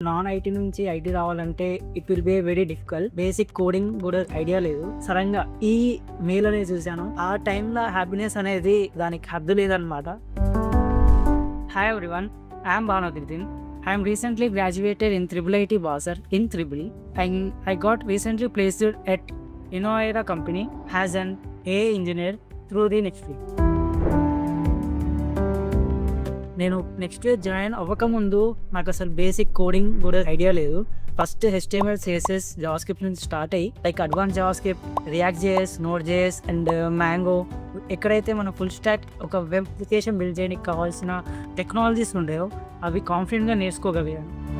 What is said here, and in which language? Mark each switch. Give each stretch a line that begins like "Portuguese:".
English: non IT
Telugu: నుంచి IT రావాలంటే
English: It will be very difficult.
Telugu: Basic coding కూడా idea లేదు. సడన్గా ఈ మెయిల్ అనేది చూశాను. ఆ టైంలో హ్యాపీనెస్ అనేది దానికి హద్దు లేదనమాట.
English: Hi everyone, I'm Bhanuddin. I am recently graduated in IIIT Basar in Tribuli, and I got recently placed at Innoera company as an AI engineer through the next week.
Telugu: నేను నెక్స్ట్ ఇయర్ జాయిన్ అవ్వకముందు నాకు అసలు basic coding కూడా idea లేదు. First HTML, CSS, JavaScript నుంచి start అయ్యి like advance JavaScript, react JS, node JS and mango, ఎక్కడైతే మనం full stock ఒక వెబ్ అప్లికేషన్ బిల్డ్ చేయడానికి కావాల్సిన టెక్నాలజీస్ ఉండేవో అవి కాన్ఫిడెంట్గా నేర్చుకోగలిగాను.